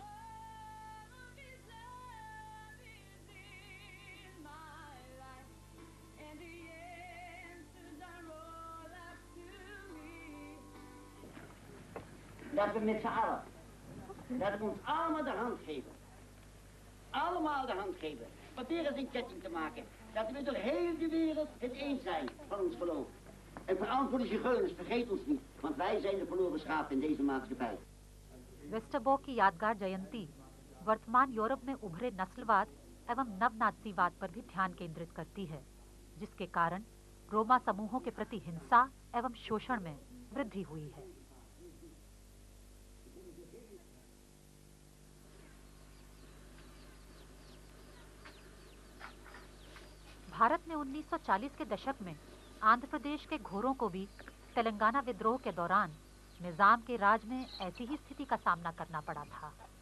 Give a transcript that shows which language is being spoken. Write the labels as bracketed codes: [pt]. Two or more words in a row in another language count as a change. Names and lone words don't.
[nl] Dat we met z'n allen, dat we ons allemaal de hand geven. Allemaal de hand geven. Proberen een ketting te maken. Dat we door heel de wereld het eens zijn van ons geloof. En vooral voor de zigeuners, vergeet ons niet. Want wij zijn de verloren schaap in deze maatschappij. [hi] वेस्टरबोर्ग की यादगार जयंती वर्तमान यूरोप में उभरे नस्लवाद एवं नव नाज़ीवाद पर भी ध्यान केंद्रित करती है, जिसके कारण रोमा समूहों के प्रति हिंसा एवं शोषण में वृद्धि हुई है। भारत में 1940 के दशक में आंध्र प्रदेश के घोरों को भी तेलंगाना विद्रोह के दौरान निजाम के राज में ऐसी ही स्थिति का सामना करना पड़ा था।